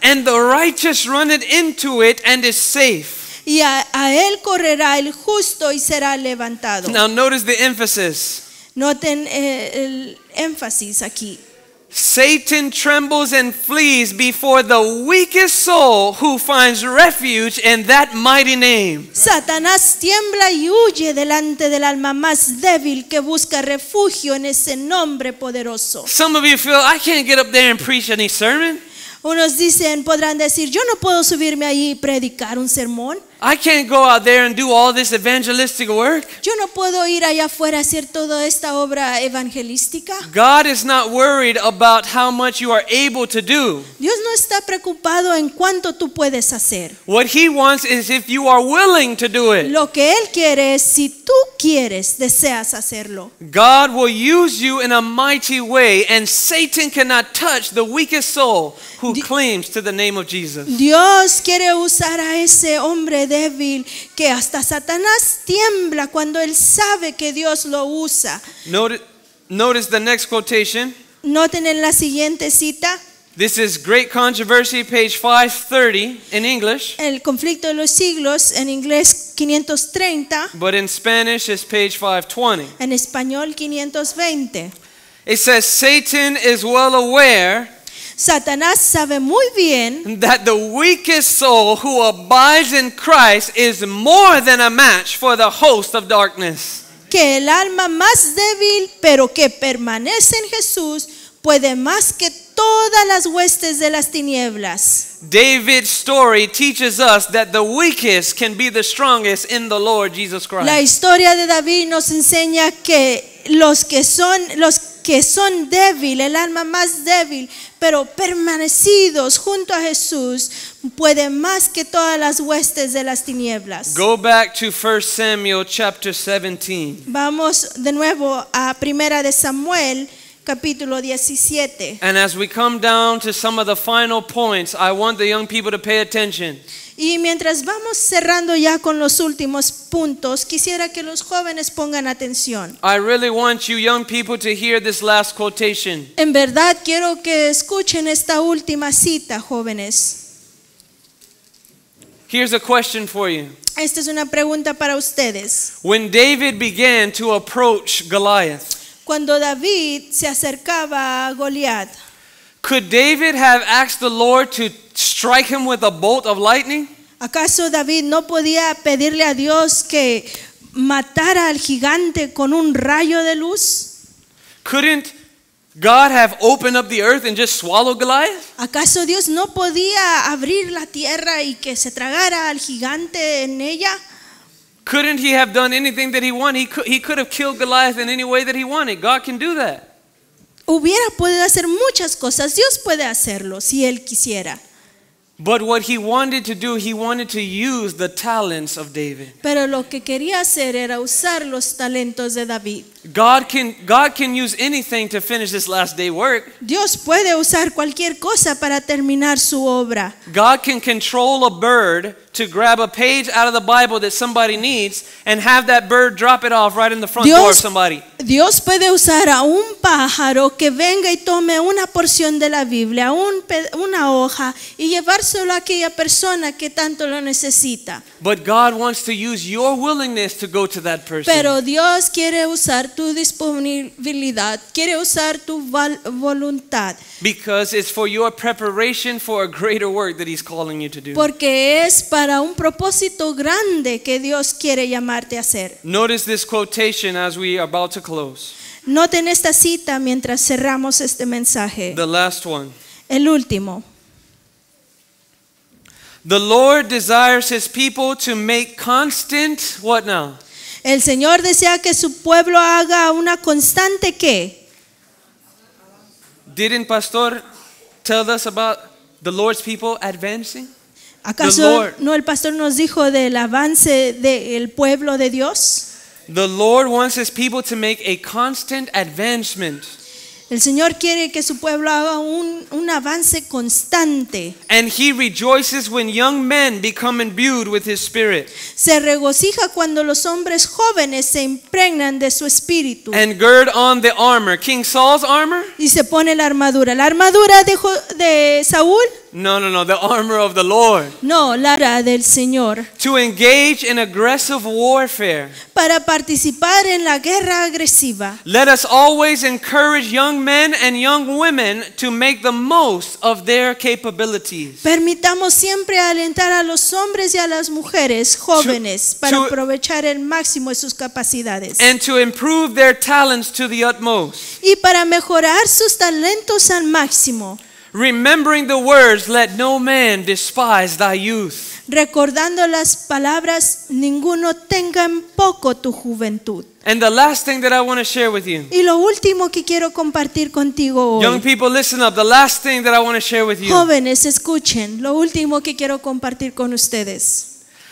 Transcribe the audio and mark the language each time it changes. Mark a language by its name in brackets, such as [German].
[English] and the righteous run it into it and is safe. [Spanish] y a él correrá el justo y será levantado. [English] Now notice the emphasis. [Spanish] Noten el énfasis aquí. [English] Satan trembles and flees before the weakest soul who finds refuge in that mighty name. [Spanish] Satanás tiembla y huye delante del alma más débil que busca refugio en ese nombre poderoso. [English] Some of you feel, I can't get up there and preach any sermon. [Spanish] Unos dicen, podrán decir, yo no puedo subirme ahí y predicar un sermón. [English] I can't go out there and do all this evangelistic work. [Spanish] Yo no puedo ir allá afuera a hacer toda esta obra evangelística. [English] God is not worried about how much you are able to do. [Spanish] Dios no está preocupado en cuánto tú puedes hacer. [English] What He wants is if you are willing to do it. [Spanish] Lo que Él quiere es si tú quieres, deseas hacerlo. [English] God will use you in a mighty way, and Satan cannot touch the weakest soul who claims to the name of Jesus. [Spanish] Dios quiere usar a ese hombre débil que hasta Satanás tiembla cuando él sabe que Dios lo usa. [English] Notice the next quotation. [Spanish] Noten en la siguiente cita. [English] This is Great Controversy, page 530 in English. [Spanish] El conflicto de los siglos, en inglés 530. [English] But in Spanish it's page 520. [Spanish] En español 520. [English] It says, Satan is well aware [Spanish] Satanás sabe muy bien [English] that the weakest soul who abides in Christ is more than a match for the host of darkness. [Spanish] que el alma más débil, pero que permanece en Jesús, puede más que todas las huestes de las tinieblas. [English] David's story teaches us that the weakest can be the strongest in the Lord Jesus Christ. [Spanish] La historia de David nos enseña que los que son débil, el alma más débil, pero permanecidos junto a Jesús, puede más que todas las huestes de las tinieblas. [English] Go back to 1 Samuel chapter 17. [Spanish] Vamos de nuevo a Primera de Samuel, capítulo 17. [English] And as we come down to some of the final points, I want the young people to pay attention. [Spanish] Y mientras vamos cerrando ya con los últimos puntos, quisiera que los jóvenes pongan atención. [English] I really want you young people to hear this last quotation. [Spanish] En verdad quiero que escuchen esta última cita, jóvenes. [English] Here's a question for you. [Spanish] Esta es una pregunta para ustedes. [English] When David began to approach Goliath, [Spanish] Cuando David se acercaba a Goliat, [English] could David have asked the Lord to strike him with a bolt of lightning? [Spanish] ¿acaso David no podía pedirle a Dios que matara al gigante con un rayo de luz? [English] Couldn't God have opened up the earth and just swallowed Goliath? [Spanish] ¿Acaso Dios no podía abrir la tierra y que se tragara al gigante en ella? [English] Couldn't he have done anything that he wanted? He could have killed Goliath in any way that he wanted. God can do that. [Spanish] Hubiera podido hacer muchas cosas. Dios puede hacerlo si Él quisiera. [English] But what he wanted to do, he wanted to use the talents of David. [Spanish] Pero lo que quería hacer era usar los talentos de David. [English] God can use anything to finish this last day work. [Spanish] Dios puede usar cualquier cosa para terminar su obra. [English] God can control a bird to grab a page out of the Bible that somebody needs and have that bird drop it off right in the front door of somebody. [Spanish] Dios puede usar a un pájaro que venga y tome una porción de la Biblia, una hoja, y llevárselo a aquella persona que tanto lo necesita. [English] But God wants to use your willingness to go to that person. [Spanish] Pero Dios quiere usar tu disponibilidad, quiere usar tu voluntad. [English] Because it's for your preparation for a greater work that He's calling you to do. [Spanish] Porque es para un propósito grande que Dios quiere llamarte a hacer. [English] Notice this quotation as we are about to close. [Spanish] Noten esta cita mientras cerramos este mensaje. [English] The last one. [Spanish] El último. [English] The Lord desires His people to make constant, what now? [Spanish] El Señor desea que su pueblo haga una constante ¿qué? [English] Didn't Pastor tell us about the Lord's people advancing? [Spanish] ¿Acaso no el pastor nos dijo del avance del pueblo de Dios? [English] The Lord wants His people to make a constant advancement. [Spanish] El Señor quiere que su pueblo haga un avance constante. [English] And He rejoices when young men become imbued with His Spirit. [Spanish] Se regocija cuando los hombres jóvenes se impregnan de su espíritu. [English] And gird on the armor. King Saul's armor? [Spanish] Y se pone la armadura. ¿La armadura de Saúl? [English] No, the armor of the Lord. [Spanish] No, la armadura del Señor. [English] To engage in aggressive warfare. [Spanish] Para participar en la guerra agresiva. [English] Let us always encourage young men and young women to make the most of their capabilities. [Spanish] Permitamos siempre alentar a los hombres y a las mujeres jóvenes para aprovechar el máximo de sus capacidades. [English] And to improve their talents to the utmost. [Spanish] Y para mejorar sus talentos al máximo. [English] Remembering the words, let no man despise thy youth. [Spanish] Recordando las palabras, ninguno tenga en poco tu juventud. [English] And the last thing that I want to share with you. [Spanish] Y lo último que quiero compartir contigo [English] Young [Spanish] hoy. [English] people, listen up. The last thing that I want to share with you. [Spanish] Jóvenes, escuchen. Lo último que quiero compartir con ustedes.